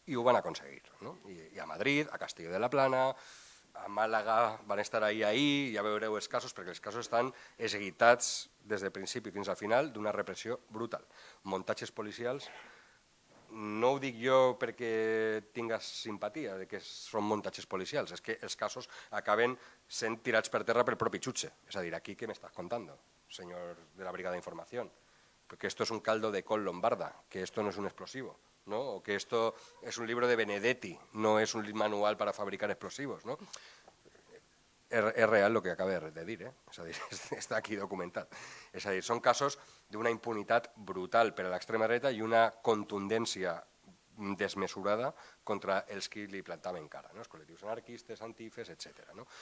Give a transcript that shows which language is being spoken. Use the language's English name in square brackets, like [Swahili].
[Catalan] I ho van aconseguir, no? I a Madrid, a Castelló de la Plana, a Màlaga van estar ahir, ja veureu els casos, perquè els casos estan executats des del principi fins al final d'una repressió brutal. Muntatges policials, no ho dic jo perquè tingues simpatia de que són muntatges policials, és que els casos acaben sent tirats per terra pel propi jutge. És a dir, aquí què m'estàs contant, senyor de la Brigada d'Informació? [Spanish] Porque esto es un caldo de col lombarda, que esto no es un explosivo, ¿no? O que esto es un libro de Benedetti, no es un manual para fabricar explosivos, ¿no? Es real lo que acaba de [Catalan] dir, és a dir, està aquí documentat. És a dir, són casos d'una impunitat brutal per a l'extrema dreta i una contundència desmesurada contra els que li plantaven cara, no? Els col·lectius anarquistes, antifes, etc. No?